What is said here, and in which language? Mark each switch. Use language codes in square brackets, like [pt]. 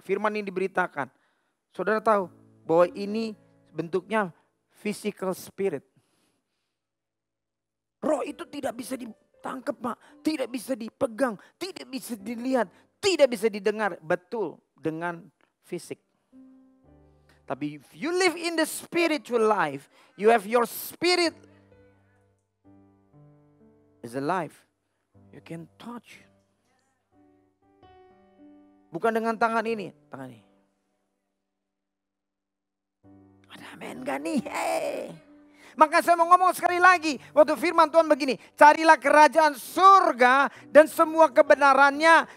[id] Firman ini diberitakan. Saudara tahu bahwa ini bentuknya physical spirit. Roh itu tidak bisa ditangkap, Pak. Tidak bisa dipegang, tidak bisa dilihat, tidak bisa didengar. Betul, dengan fisik. [en] Tapi if you live in the spiritual life, you have your spirit is alive. You can touch. [id] Bukan dengan tangan ini, tangan ini. Ada amin gak nih? Hey. Maka saya mau ngomong sekali lagi. Waktu firman Tuhan begini. Carilah kerajaan surga dan semua kebenarannya.